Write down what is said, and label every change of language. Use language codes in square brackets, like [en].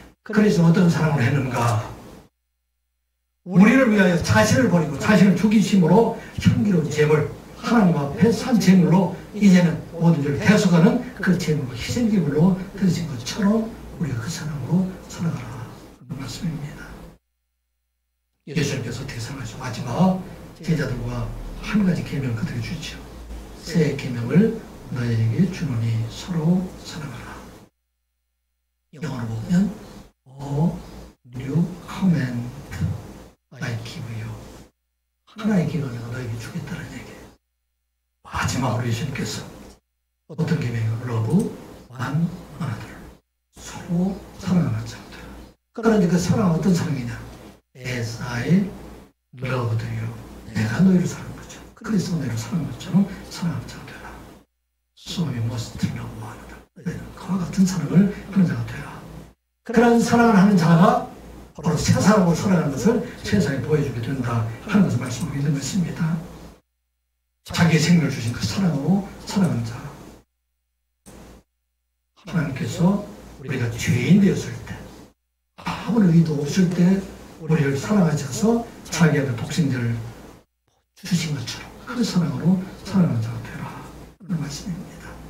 [ko] 그래서 어떤 사랑을 했는가? 우리를 위하여 자신을 버리고 자신을 죽이심으로 향기로운 제물, 하나님 앞에 산 제물로 이제는 모든 죄를 대속하는 그 제물과 희생 제물로 드리신 것처럼 우리가 그 사랑으로 살아가라. 그런 말씀입니다. 예수님께서 어떻게 사랑하시고 마지막 제자들과 한 가지 계명을 그들에게 주죠. 새 계명을 너희에게 주노니 서로 사랑하라. 영어로 보면 [en] new command I give you. [ko] 하나의 계명을 내가 너에게 주겠다는 얘기예요. 마지막으로 예수님께서 어떤 계명이요? [en] love one another. [ko] 서로 사랑하는 자들. 그런데 그 사랑은 어떤 사랑이냐? [en] As I loved you. [ko] 내가 너희를 사랑한 거죠. 그래서 너희를 사랑한 것처럼 사랑하는 자가 되라. [en] So you must love one another. [ko] 그와 같은 사랑을 하는 자가 되라. 그런 사랑을 하는 자가 바로 새 사람으로 살아가는 것을 세상에 보여주게 된다 하는 것을 말씀하고 있는 것입니다. 자기의 생명을 주신 그 사랑으로 살아가는 자. 하나님께서 우리가 죄인 되었을 때, 아무런 의도 없을 때 우리를 사랑하셔서 자기 아들 독생자를 주신 것처럼 그 사랑으로 살아가는 자가 되라 하는 말씀입니다.